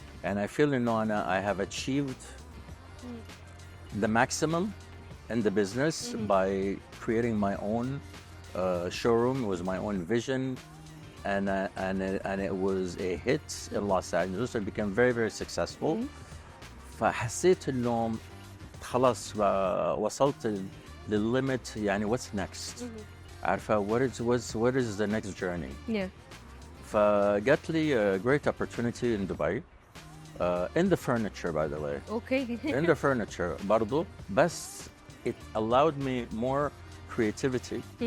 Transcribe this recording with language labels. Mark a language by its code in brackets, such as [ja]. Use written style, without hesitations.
[en] And I feel in Nona I have achieved the maximum in the business by creating my own showroom. It was my own vision, and it was a hit in Los Angeles. It became very, very successful. [ar] فحسيت إنه خلاص وصلت للlimit. [en] يعني what's next? [ar] عارفة [en] what is the next journey? Yeah. [ar] فجات لي [en] a great opportunity in Dubai. In the furniture, by the way. Okay. In the furniture [ar] برضو, [en] بس it allowed me more creativity.